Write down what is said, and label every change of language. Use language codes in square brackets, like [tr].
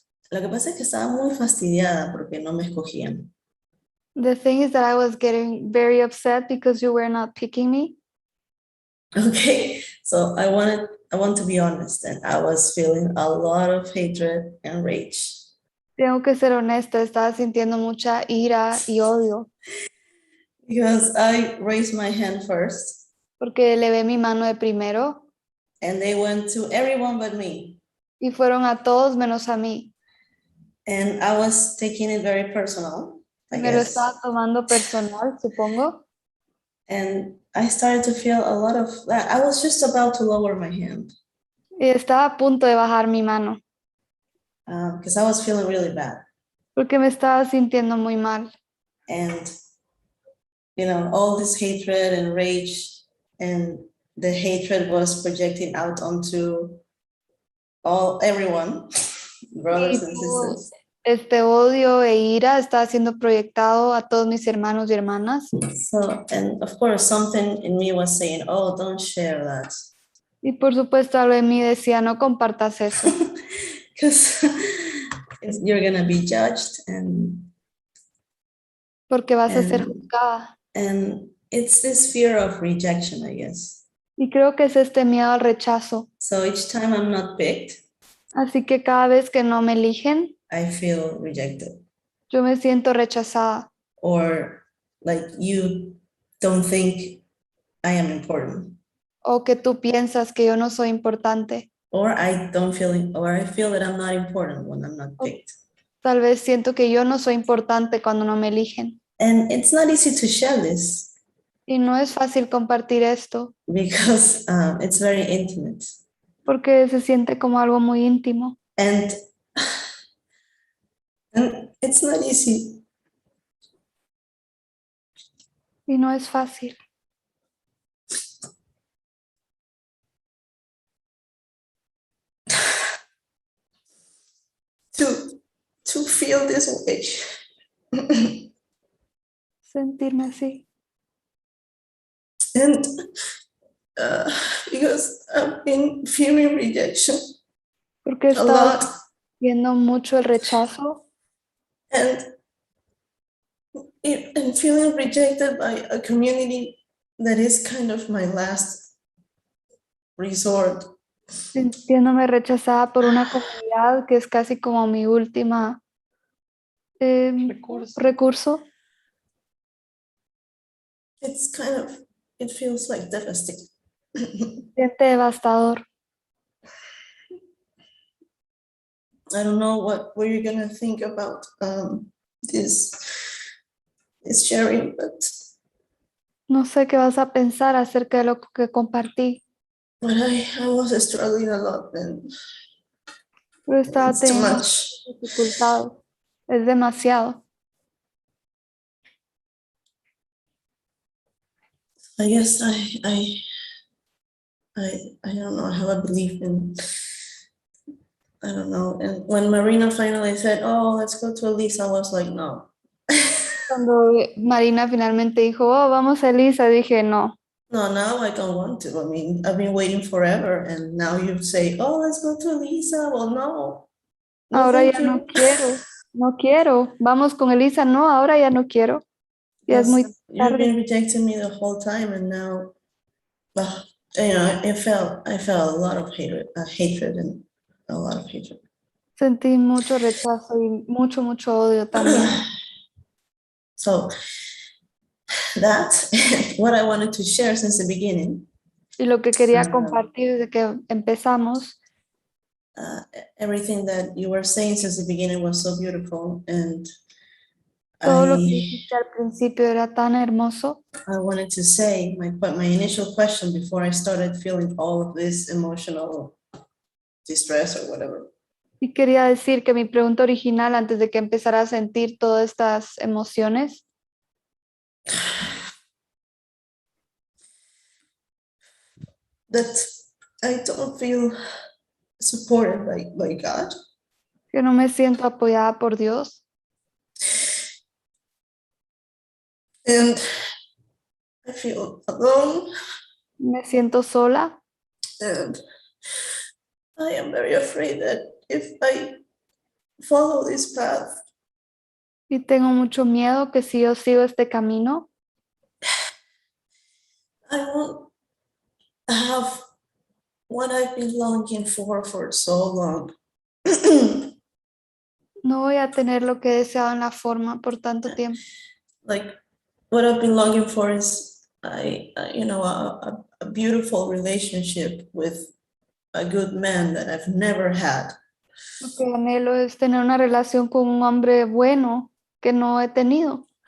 [es] Lo que pasa es que estaba muy fastidiada porque no me escogían. [en] The thing is that I was getting very upset because you were not picking me. Okay, so I want to be honest, and I was feeling a lot of hatred and rage. [es] Tengo que ser honesta, estaba sintiendo mucha ira y odio. [en] Because I raised my hand first. [es] Porque elevé mi mano de primero. [en] And they went to everyone but me. [es] Y fueron a todos menos a mí. [en] And I was taking it very personal, I [es] Me lo [en] guess. [es] estaba tomando personal, supongo. [en] And I started to feel a lot of that. I was just about to lower my hand. [es] Y estaba a punto de bajar mi mano. [en] Because I was feeling really bad. [es] Porque me estaba sintiendo muy mal. [en] And, you know, all this hatred and rage, and the hatred was projecting out onto everyone, brothers and sisters. [es] Este odio e ira está siendo proyectado a todos mis hermanos y hermanas. [en] So, and of course, something in me was saying, oh, don't share that. [es] Y por supuesto, algo de mí decía, no compartas eso. [en] Because you're going to be judged. [es] Porque vas a ser juzgada. [en] And it's this fear of rejection, I guess. [es] Y creo que es este miedo al rechazo. [en] So each time I'm not picked, [es] así que cada vez que no me eligen, [en] I feel rejected. [es] Yo me siento rechazada. [en] Or like you don't think I am important. [es] O que tú piensas que yo no soy importante. [en] Or I feel that I'm not important when I'm not picked. [es] Tal vez siento que yo no soy importante cuando no me eligen. [en] And it's not easy to share this. [es] Y no es fácil compartir esto. [en] Because it's very intimate. [es] Porque se siente como algo muy íntimo. [en] And it's not easy. [es] Y no es fácil. [en] To feel this way. [es] Sentirme así. [en] And because I've been feeling rejection. [es] Porque he estado viendo mucho el rechazo. [en] And feeling rejected by a community that is kind of my last resort. [es] Sintiéndome rechazada por una comunidad que es casi como mi última recurso. [en] It feels like devastating. [es] Siente devastador. [en] I don't know what you're gonna think about this sharing, but [es] no sé qué vas a pensar acerca de lo que compartí. [en] But I was struggling a lot, and [es] pero estaba teniendo dificultades. Es demasiado. [en] I guess I don't know, I have a belief in, I don't know. And when Marina finally said, oh, let's go to Elisa, I was like, no. [es] Cuando Marina finalmente dijo, oh, vamos a Elisa, dije, no. [en] No, now I don't want to. I mean, I've been waiting forever, and now you say, oh, let's go to Elisa. Well, no. [es] Ahora ya no quiero. No quiero. Vamos con Elisa. No, ahora ya no quiero. Ya es muy tarde. [en] You've been rejecting me the whole time, and now, you know, I felt a lot of hatred and a lot of hatred. [es] Sentí mucho rechazo y mucho odio también. [en] So that's what I wanted to share since the beginning. [es] Y lo que quería compartir desde que empezamos, [en] everything that you were saying since the beginning was so beautiful, and [es] todo lo que dijiste al principio era tan hermoso. [en] I wanted to say my initial question before I started feeling all of this emotional distress or whatever. [es] Y quería decir que mi pregunta original, antes de que empezara a sentir todas estas emociones, [en] that I don't feel supported by God. [es] que no me siento apoyada por Dios. [en] And I feel alone. [es] Me siento sola. [en] And I am very afraid that if I follow this path, [es] Y tengo mucho miedo que si yo sigo este camino, [en] I won't have what I've been longing for so long. [es] no voy a tener lo que he deseado en la forma por tanto tiempo. [en] Like what I've been longing for is a beautiful relationship with a good man that I've never had. [es] Lo que anhelo es tener una relación con un hombre bueno que no he tenido.